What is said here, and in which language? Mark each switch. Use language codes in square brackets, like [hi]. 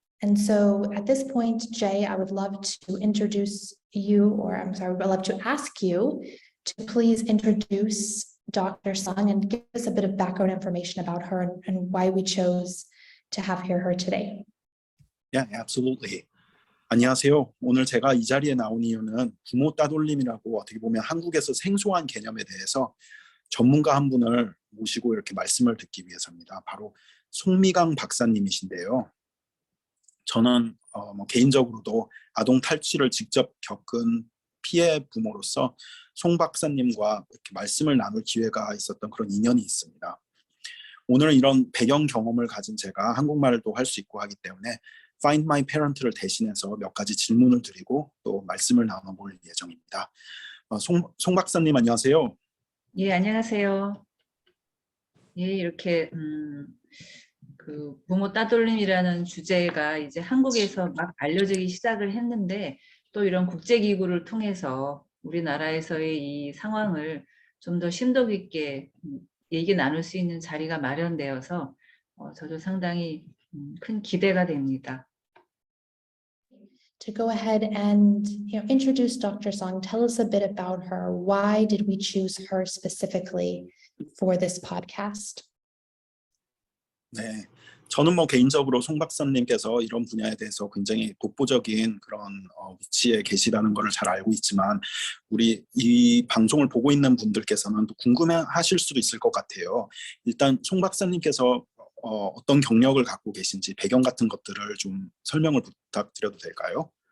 [en] And so at this point, Jay, I would love to introduce you, or I'm sorry, I'd love to ask you to please introduce Dr. Sung and give us a bit of background information about her and why we chose to have her today. Yeah, absolutely. [ko] 안녕하세요. 오늘 제가 이 자리에 나온 이유는 부모 따돌림이라고 어떻게 보면 한국에서 생소한 개념에 대해서 전문가 한 분을 모시고 이렇게 말씀을 듣기 위해서입니다. 바로 송미강 박사님이신데요. 저는 개인적으로도 아동 탈취를 직접 겪은 피해 부모로서 송 박사님과 이렇게 말씀을 나눌 기회가 있었던 그런 인연이 있습니다. 오늘은 이런 배경 경험을 가진 제가 한국말도 할 수 있고 하기 때문에 Find My Parent를 대신해서 몇 가지 질문을 드리고 또 말씀을 나눠볼 예정입니다. 송 박사님 안녕하세요. 예, 안녕하세요. 예, 이렇게 그 부모 따돌림이라는 주제가 이제 한국에서 막 알려지기 시작을 했는데, 또 이런 국제기구를 통해서 우리나라에서의 이 상황을 좀 더 심도 깊게 얘기 나눌 수 있는 자리가 마련되어서 저도 상당히 큰 기대가 됩니다. [en] To go ahead and introduce Dr. Song, tell us a bit about her. Why did we choose her specifically for this podcast? [ko] 네, 저는 개인적으로 송 박사님께서 이런 분야에 대해서 굉장히 독보적인 그런 위치에 계시다는 것을 잘 알고 있지만 우리 이 방송을 보고 있는 분들께서는 또 궁금해하실 수도 있을 것 같아요. 일단 송 박사님께서 어떤 경력을 갖고 계신지 배경 같은 것들을 좀 설명을 부탁드려도 될까요?